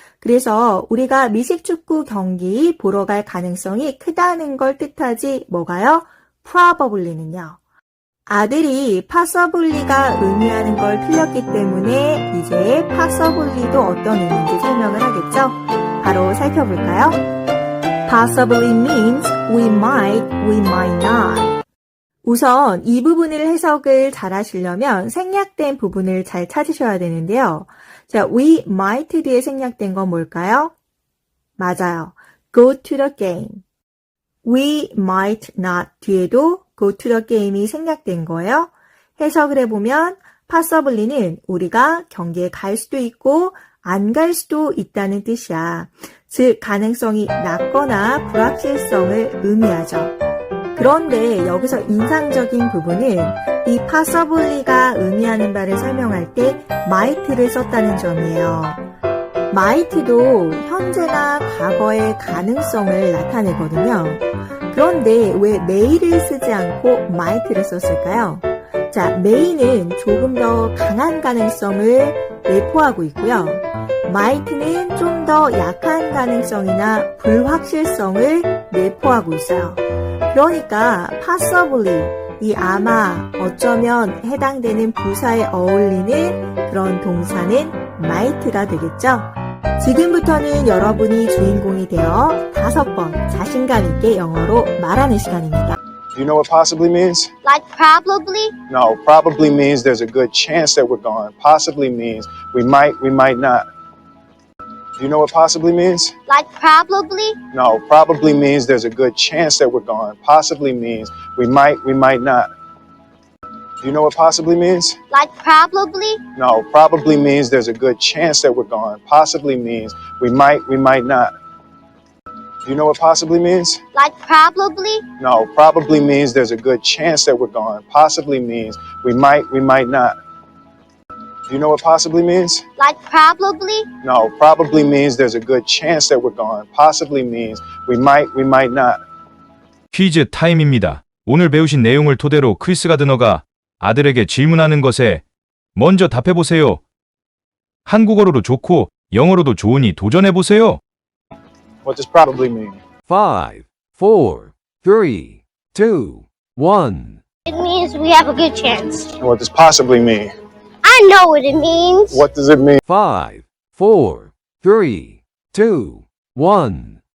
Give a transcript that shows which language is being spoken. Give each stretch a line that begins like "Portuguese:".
Korean: 그래서 우리가 미식축구 경기 보러 갈 가능성이 크다는 걸 뜻하지 뭐가요? probably는요. 아들이 possibly가 의미하는 걸 틀렸기 때문에 이제 possibly도 어떤 의미인지 설명을 하겠죠? 바로 살펴볼까요?
English: Possibly means we might not.
Korean: 우선 이 부분을 해석을 잘 하시려면 생략된 부분을 잘 찾으셔야 되는데요. 자,
English: we might
Korean: 뒤에 생략된 건 뭘까요? 맞아요.
English: Go to the game. We might not
Korean: 뒤에도
English: go to the game
Korean: 이 생략된 거예요. 해석을 해보면 possibly는 우리가 경기에 갈 수도 있고 안 갈 수도 있다는 뜻이야. 즉, 가능성이 낮거나 불확실성을 의미하죠. 그런데 여기서 인상적인 부분은 이 possibly가 의미하는 바를 설명할 때 might를 썼다는 점이에요. might도 현재나 과거의 가능성을 나타내거든요. 그런데 왜 may를 쓰지 않고 might를 썼을까요? 자, may는 조금 더 강한 가능성을 내포하고 있고요. might는 좀 더 약한 가능성이나 불확실성을 내포하고 있어요. 그러니까 possibly, 이 아마, 어쩌면 해당되는 부사에 어울리는 그런 동사는 might가 되겠죠. 지금부터는 여러분이 주인공이 되어 5번 자신감 있게 영어로 말하는 시간입니다.
English: Do you know what possibly means? Like probably? No, probably means there's a good chance that we're going. Possibly means we might not. Do you know what possibly means? Like probably? No, probably means there's a good chance that we're going. Possibly means we might not. Do you know what possibly means? Like probably? No, probably means there's a good chance that we're going. Possibly means we might not. Do you know what possibly means? Like probably? No, probably means there's a good chance that we're going. Possibly means we might not. Do you know what possibly means? Like probably? No, probably means there's a good chance that we're going. Possibly means we might not.
Korean: 퀴즈 타임입니다. 오늘 배우신 내용을 토대로 크리스 가드너가 아들에게 질문하는 것에 먼저 답해보세요. 한국어로도 좋고 영어로도 좋으니 도전해보세요.
English: What does probably mean? 5, 4, 3, 2, 1. It means we have a good chance. What does possibly mean? I know what it means. What does it mean? 5, 4, 3, 2, 1.